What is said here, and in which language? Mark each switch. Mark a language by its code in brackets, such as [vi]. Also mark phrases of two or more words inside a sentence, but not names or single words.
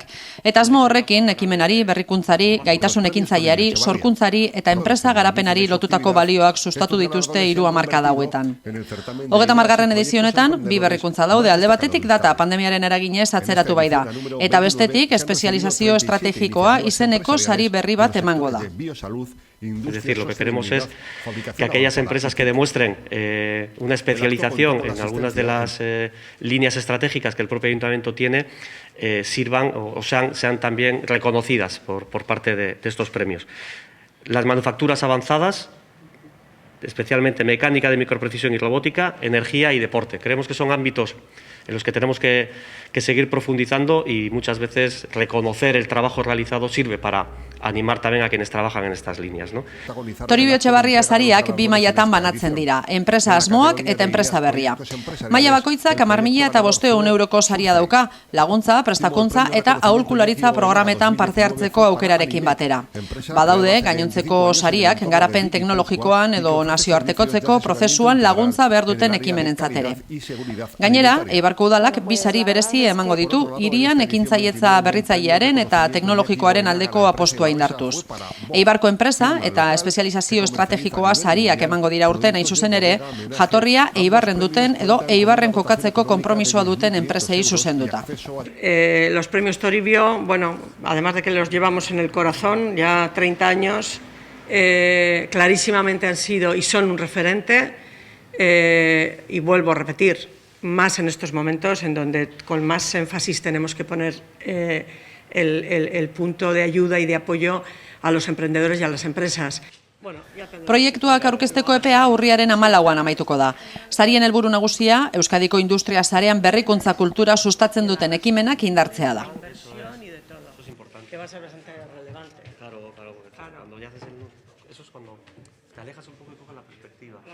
[eu] Eta asmo horrekin ekimenari, berrikuntzari, gaitasun ekintzaileari, sorkuntzari eta enpresa garapenari lotutako balioak sustatu dituzte 3 hamarkada hauetan. 30. edizio honetan bi berrikuntza daude, alde batetik data pandemiaren eraginez atzeratu bai da, eta bestetik espezializazio estrategikoa izeneko sari berri bat emango da. [es] Es decir, lo que queremos es que aquellas empresas que demuestren una especialización en algunas de las líneas estratégicas que el propio ayuntamiento tiene sirvan o sean también reconocidas por parte de estos premios. Las manufacturas avanzadas, especialmente mecánica de microprecisión y robótica, energía y deporte. Creemos que son ámbitos en los que tenemos que seguir profundizando y muchas veces reconocer el trabajo realizado sirve para animar también a quienes trabajan en estas líneas, ¿no? [eu] Toribio Etxebarria sariak bi mailatan banatzen dira, enpresa asmoak eta enpresa berria. Maila bakoitzak 10.500 euroko saria dauka, laguntza, prestakuntza eta aholkularitza programetan parte hartzeko aukerarekin batera. Badaude, gainontzeko sariak garapen teknologikoan edo nazioartekotzeko prozesuan laguntza behar duten ekimenentzat ere. Gainera, Eibarko udalak bi sari berezi emango ditu, hirian ekintzailetza berritzailearen eta teknologikoaren aldeko apostua indartuz. Eibarko enpresa eta espezializazio estrategikoa sariak emango dira urten hain zuzen ere, jatorria Eibarren duten edo Eibarren kokatzeko konpromisoa duten enpresei zuzenduta. [es] Los premios Toribio, bueno, además de que los llevamos en el corazón, ya 30 años, clarísimamente han sido y son un referente, y vuelvo a repetir, más en estos momentos en donde con más énfasis tenemos que poner el punto de ayuda y de apoyo a los emprendedores y a las empresas. [eu] Proiektuak aurkezteko epea urriaren 14an amaituko da. Sarien helburu nagusia, Euskadiko industria sarean berrikuntza kultura sustatzen duten ekimenak indartzea da. [es] Claro, cuando ya haces eso es cuando te alejas un poco y coges la perspectiva.